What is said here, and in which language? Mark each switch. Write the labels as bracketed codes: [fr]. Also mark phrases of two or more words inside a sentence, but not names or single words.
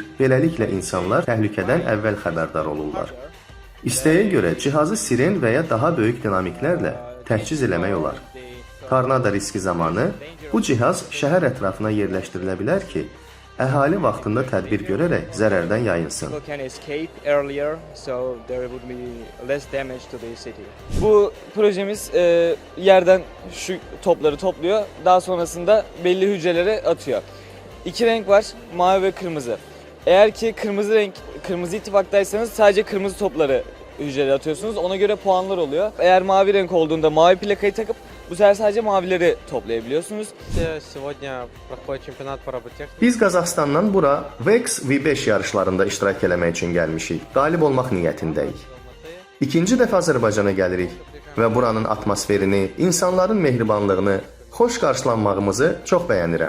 [az] Beləliklə insanlar təhlükədən əvvəl xəbərdar olurlar. İstəyə görə cihazı siren və ya daha böyük dinamiklərlə təchiz eləmək olar. Tornado riski zamanı bu cihaz şəhər ətrafına yerləşdirilə bilər ki, əhali vaxtında tədbir görərək zərərdən yayınsın. [tr] Bu projemiz yerden şu topları topluyor. Daha sonrasında belli hücrelere atıyor. İki renk var, mavi ve kırmızı. Eğer ki kırmızı ittifaktaysanız sadece kırmızı topları hücrelere atıyorsunuz. Ona göre puanlar oluyor. Eğer mavi renk olduğunda mavi plakayı takıp bu sefer sadece mavileri toplayabiliyorsunuz. [az] Biz Qazaxstandan bura VEX V5 yarışlarında iştirak eləmək üçün gəlmişik. Qalib olmaq niyyətindəyik. İkinci dəfə Azərbaycana gəlirik və buranın atmosferini, insanların mehribanlığını, xoş qarşılanmağımızı çox bəyənirəm.